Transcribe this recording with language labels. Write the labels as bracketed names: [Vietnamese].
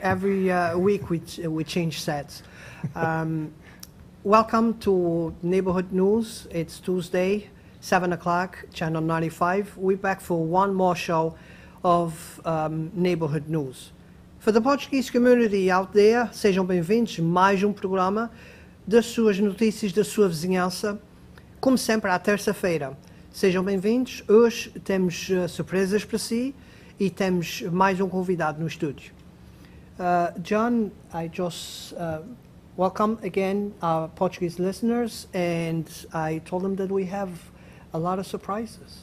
[English] every week. We change sets. Welcome to Neighborhood News. It's Tuesday, 7 o'clock, Channel 95. We're back for one more show of Neighborhood News. For the Portuguese community out there, [Portuguese] sejam bem-vindos. Mais programa das suas notícias da sua vizinhança. Como sempre, à terça-feira. Sejam bem-vindos. Hoje temos surpresas para si e temos mais convidado no estúdio. [English] John, I just welcome again our Portuguese listeners, and I told them that we have a lot of surprises.